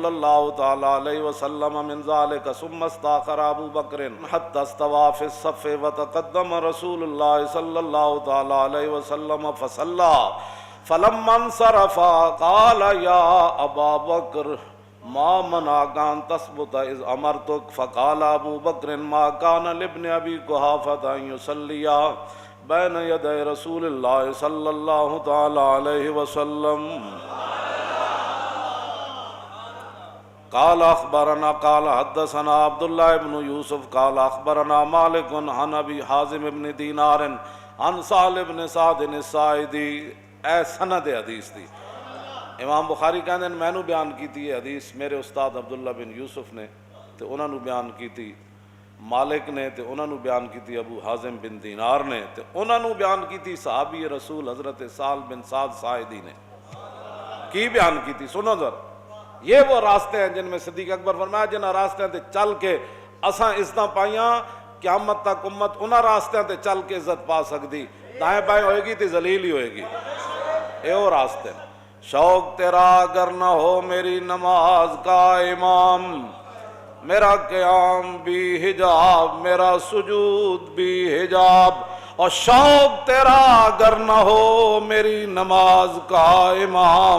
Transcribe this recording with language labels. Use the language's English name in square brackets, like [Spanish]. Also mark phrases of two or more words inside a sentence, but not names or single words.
[Arabic] اللہ تعالی علیہ وسلم من ذلک ثم استاخر ابو بکر حتی استوى فی الصف وتقدم رسول اللہ صلی اللہ تعالی علیہ وسلم فصلی فلما انصرف قال یا ابا بکر ما منعك ان تثبت اذ امرتك فقال ابو بکر ما كان لابن ابي قحافة ان يصلي بین یدی رسول اللہ صلی اللہ تعالی علیہ وسلم۔ قال اخبرنا قال حدثنا عبداللہ ابن یوسف قال اخبرنا مالک عن ابی حازم ابن دینار عن سہل ابن سعد الساعدی۔ [Punjabi] اے سند حدیث دی امام بخاری کہندے ہیں میں نو بیان کیتی ہے حدیث میرے استاد عبداللہ بن یوسف نے تے انہاں نو بیان کیتی مالک نے تے انہاں نو بیان کیتی ابو حازم بن دینار نے تے انہاں نو بیان کیتی صحابی رسول حضرت سہل بن سعد ساعدی نے۔ کی بیان کیتی سنو ذرا، [Urdu] یہ وہ راستے ہیں جن میں صدیق اکبر فرمایا [Punjabi] جنہاں راستے تے چل کے اساں عزتاں پائیاں، قیامت تک امت انہاں راستے تے چل کے عزت پا سکتی، دائیں بائیں ہوئے گی تے ذلیل ہی ہوئے گی۔ اے وہ راستے ہیں۔ [Urdu] شوق تیرا اگر نہ ہو میری نماز کا امام، میرا قیام بھی حجاب میرا سجود بھی حجاب، اور شوق تیرا اگر نہ ہو میری نماز کا امام۔